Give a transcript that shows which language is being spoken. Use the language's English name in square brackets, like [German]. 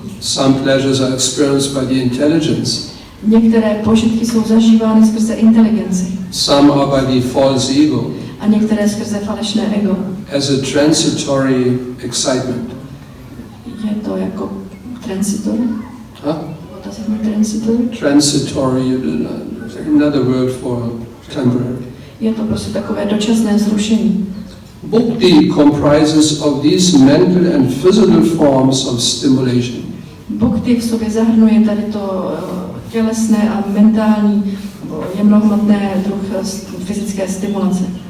[English] Some pleasures are experienced by the intelligence. [Czech] Některé požitky jsou zažívány skrze inteligenci [English] Some are by the false ego, [Czech] a některé skrze falešné ego. [English] as a transitory excitement. [Czech] Je to jako transitor. Huh? [English] Does it mean transitor? Transitory, another word for temporary. [Czech] Je to prostě takové dočasné zrušení. [English] Bhakti comprises of these mental and physical forms of stimulation. [Czech] Bhakti v sobě zahrnuje tady to tělesné a mentální, jemnohmotné druh fyzické stimulace.